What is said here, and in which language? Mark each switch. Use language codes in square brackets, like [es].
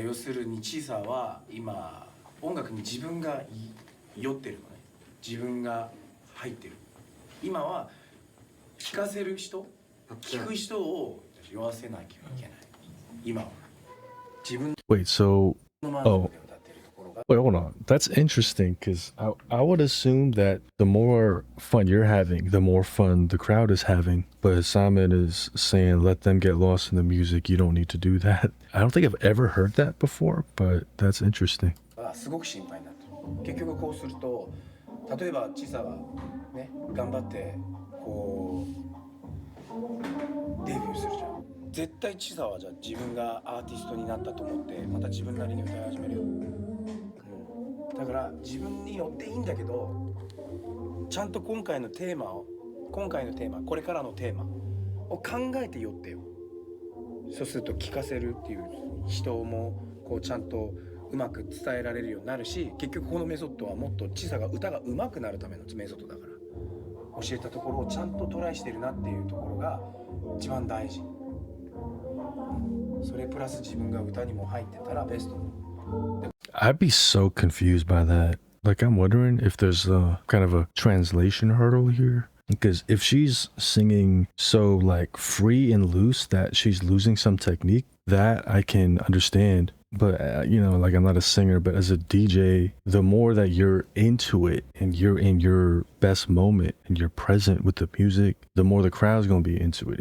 [ja] 要するにチサは今音楽に自分が酔ってるのね。自分が入ってる。今は聴かせる人、聴く人を酔わせなきゃいけない。今は。自分 [en] Wait, so [ja] の満 [en] oh [ja] 足で歌ってるところが [en] wait, hold on. That's interesting because I would assume that the more fun you're having, the more fun the crowd is having. But Simon is saying let them get lost in the music. You don't need to do that. I don't think I've ever heard that before, but that's interesting. [ja] すごく心配になってる。結局こうすると、例えばチサはね頑張ってこうデビューするじゃん。絶対チサはじゃあ自分がアーティストになったと思ってまた自分なりに歌い始めるよ。だから自分によっていいんだけど、ちゃんと今回のテーマ、これからのテーマを考えてよってよ。そうすると聞かせるっていう人もこうちゃんとうまく伝えられるようになるし、結局このメソッドはもっとチサが歌が上手くなるためのメソッドだから、教えたところをちゃんとトライしてるなっていうところが一番大事。それプラス自分が歌にも入ってたらベスト。 [en] I'd be so confused by that. Like, I'm wondering if there's a kind of a translation hurdle here. Because if she's singing so like free and loose that she's losing some technique, that I can understand. But, like I'm not a singer, but as a DJ, the more that you're into it and you're in your best moment and you're present with the music, the more the crowd's going to be into it.